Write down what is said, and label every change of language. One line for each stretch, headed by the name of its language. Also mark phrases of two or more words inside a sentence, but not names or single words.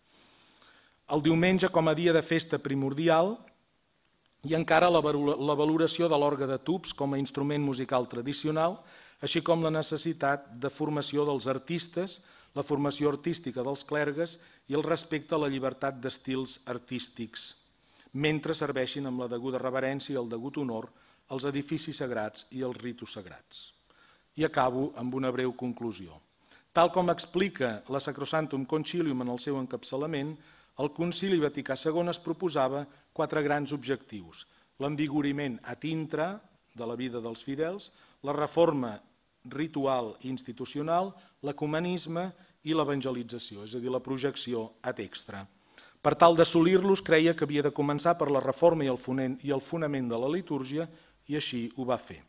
Catalan: El diumenge com a dia de festa primordial, i encara la valoració de l'orgue de tubs com a instrument musical tradicional, així com la necessitat de formació dels artistes, la formació artística dels clergues i el respecte a la llibertat d'estils artístics, mentre serveixin amb la deguda reverència i el degut honor als edificis sagrats i als ritus sagrats. I acabo amb una breu conclusió. Tal com explica la Sacrosanctum Concilium en el seu encapçalament, el Concili Vaticà II es proposava 4 grans objectius: l'envigoriment
Latin: ad intra
Catalan: de la vida dels fidels, la reforma ritual i institucional, l'ecumenisme i l'evangelització, és a dir, la projecció
Latin: ad extra.
Catalan: Per tal d'assolir-los, creia que havia de començar per la reforma i el fonament de la litúrgia, i així ho va fer.